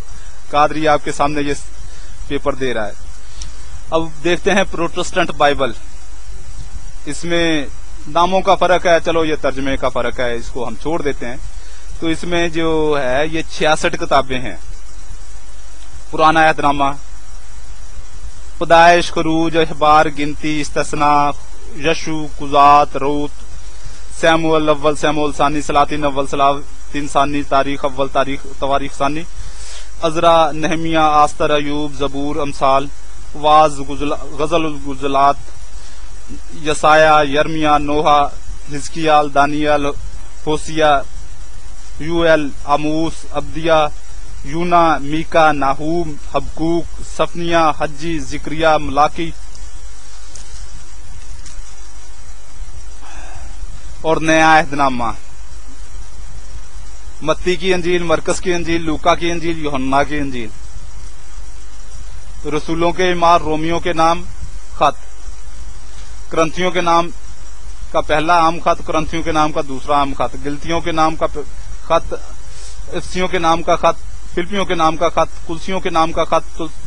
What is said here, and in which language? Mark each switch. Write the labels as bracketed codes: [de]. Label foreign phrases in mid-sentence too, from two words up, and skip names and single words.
[ur] قادری آپ کے سامنے یہ پیپر دے رہا ہے۔ اب دیکھتے ہیں پروٹسٹنٹ بائبل، اس میں ناموں کا فرق ہے، چلو یہ ترجمے کا فرق ہے، اس کو ہم چھوڑ دیتے ہیں۔ تو اس میں جو ہے یہ 66 کتابیں ہیں۔ پرانا عہد نامہ، پیدائش، خروج، اخبار، گنتی، استثناء، یشوع، قضات، روت، سیموئیل اول، سیموئیل ثانی، سلاطین اول، سلاطین ثانی، تاریخ اول، تواریخ ثانی، عزرا، نہمیہ، آستر، ایوب، زبور، امثال، واز، غزل الغزلات، یسایہ، یرمیہ، نوحہ، حزقیال، دانیال، ہوسیہ، یوئیل، آموس، عبدیہ، یونا، میکا، ناہوم، حبقوق، صفنیہ، حجی، زکریا، ملاکی اور نیا عہد نامہ، متی کی انجیل، مرکس کی انجیل، لوکا کی انجیل، یوحنا کی انجیل، رسولوں کے اعمال، رومیوں کے نام خط، کرنتھیوں کے نام کا پہلا عام خط، کرنتھیوں کے نام کا دوسرا عام خط، گلتیوں کے نام کا خط، افسیوں کے نام کا خط، فلپیوں کے نام کا خط، کلسیوں کے نام کا خط،